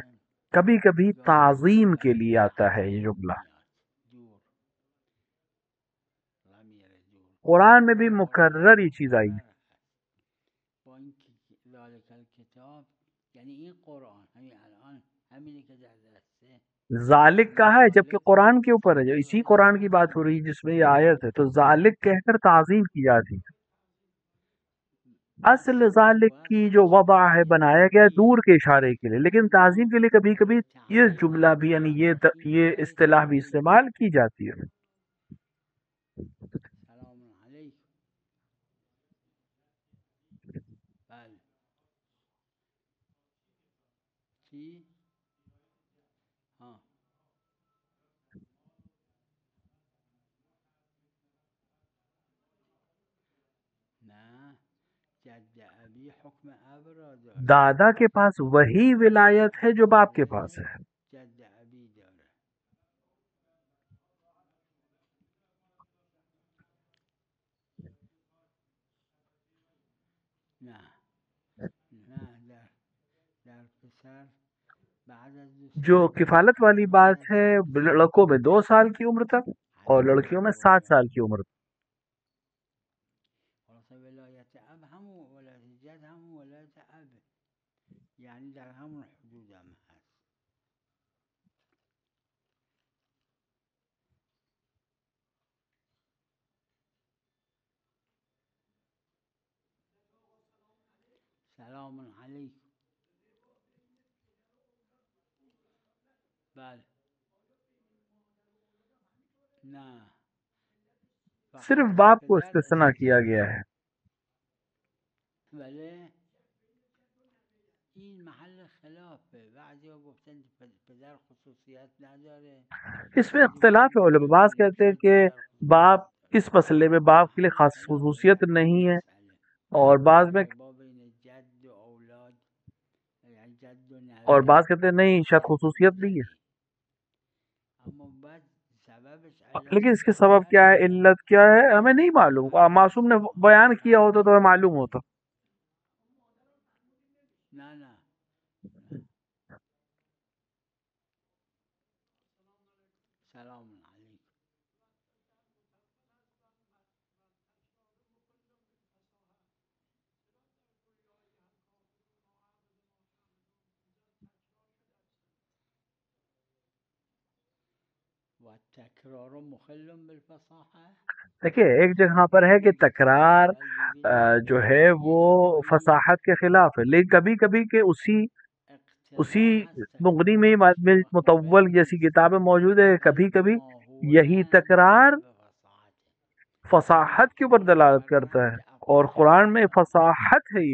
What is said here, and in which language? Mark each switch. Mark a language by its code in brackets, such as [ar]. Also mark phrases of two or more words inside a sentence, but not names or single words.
[ur] کبھی کبھی تعظیم کے لیے آتا ہے یہ جملہ۔ دور غمیر دور قرآن میں بھی مکرر یہ چیز آئی ہے۔ [fa] با این [ar] ذالک الکتاب [fa] یعنی این قرآن همین الان همینی که در دسته [ur] ذالک کہا ہے جبکہ قرآن کے اوپر ہے، جو اسی قرآن کی بات ہو رہی ہے جس میں یہ آیت ہے، تو ذالک کہہ کر تعظیم کی جاتی ہے۔ اصل ذالک کی جو وضع ہے بنایا گیا ہے دور کے اشارے کے لیے، لیکن تعظیم کے لیے کبھی کبھی یہ جملہ بھی یعنی یہ اصطلاح بھی استعمال کی جاتی ہے۔ [ar] سلام علیکم. [fa] بله چی؟ ها نه جد ابی حکم اب را داره، [ur] دادا کے پاس وہی ولایت ہے جو باپ کے پاس ہے۔ [fa] جد ابی داره. نه نه در پسر بعد از [ur] جو کفالت والی بات ہے لڑکوں میں 2 سال کی عمر تک اور لڑکیوں میں 7 سال کی عمر تک۔ [fa] خلاصه ولایت اب همون ولایت جد همون ولایت اب، یعنی در همون حدود هم هست. [ar] سلام علیکم. [fa] بله نه [ur] صرف باپ کو استثناء کیا گیا ہے۔ [fa] بله این محل خلافه، بعضی ها گفتن پدر خصوصیت نداره، [ur] اس میں اختلاف ہے، علماء بعض کہتے ہیں کہ باپ اس مسئلے میں باپ کے لیے خاص خصوصیت نہیں ہے، اور بعض میں اور بعض کہتے ہیں نہیں شاید خصوصیت نہیں ہے، لیکن اس کے سبب کیا ہے، علت کیا ہے ہمیں نہیں معلوم۔ معصوم نے بیان کیا ہوتا تو ہمیں معلوم ہوتا۔ [fa] نه نه [ar] سلام علیکم. و تکرار مخل بالفصاحه. [ur] دیکھیں ایک جگہ پر ہے کہ تکرار جو ہے وہ فصاحت کے خلاف ہے، لیکن کبھی کبھی کہ اسی مغنی میں مطول جیسی کتابیں موجود ہے، کبھی کبھی یہی تکرار فصاحت کے اوپر دلالت کرتا ہے، اور قرآن میں فصاحت ہے۔